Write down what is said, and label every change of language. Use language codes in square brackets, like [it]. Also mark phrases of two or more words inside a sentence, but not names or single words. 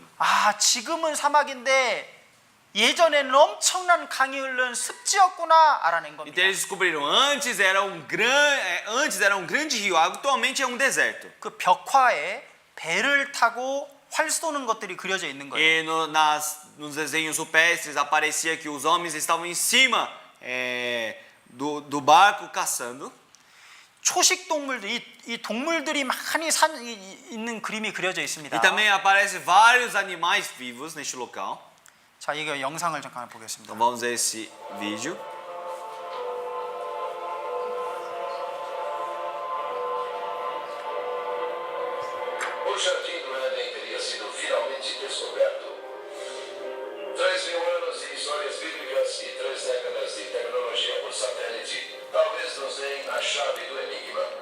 [ko] 아, 지금은 사막인데 예전에는 엄청난 강이 흐르는 습지였구나 알아낸 겁니다. [pt] Então eles descobriram antes era um grande rio, atualmente é um deserto. [ko] 그 벽화에 배를 타고 활 쏘는 것들이 그려져 있는 거예요. [pt] E nos desenhos rupestres aparecia que os homens estavam em cima do barco caçando. [ko] 초식 동물들, 이 동물들이 많이 있는 그림이 그려져 있습니다. [pt] E também aparece vários animais vivos neste local. [ko] 자, 이거 영상을 잠깐 보겠습니다. [pt] Então vamos ver esse vídeo. O Jardim do Éden teria sido finalmente descoberto. 3.000 anos de histórias bíblicas e 3 décadas de tecnologia por satélite talvez nos deem a chave do enigma.